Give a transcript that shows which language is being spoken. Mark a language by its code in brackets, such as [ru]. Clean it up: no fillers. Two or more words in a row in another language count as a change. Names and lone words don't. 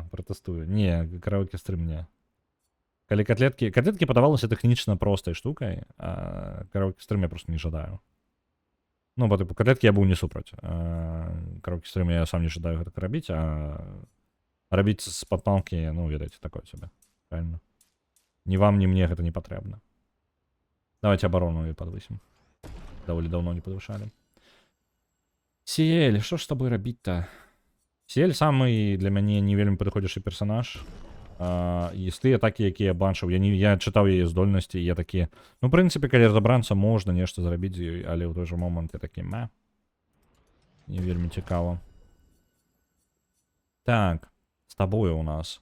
[be] Протестую. Не, караоке-стрим не. Калі котлетки падавалася тэхнічна простай штукай, а караоке-стрим я просто не жадаю. Ну, [ru] по типу, [be] котлетки я быў не супраць. Караоке-стрим я сам не жадаю гэтак рабіць, а рабіць з падпалкі, ну, ведаеце, [ru] такое себе. Правильно? Ни вам, ни мне [be] гэта не патрэбна. [ru] Давайте оборону и подвысим. Довольно давно не подвышали. Сиэль, что ж с тобой рабіць-то? [be] Сиэль самый для мяне не вельмі падыходзячы персонаж. І з тыя атакі, якія я бачыў, я чытаў яе здольнасці, я такі, ну, в прынцыпе, калі разабрацца, можна нешта зрабіць з ёй, але ў той жа момант я такі, не вельмі цікава. Так, з табою у нас.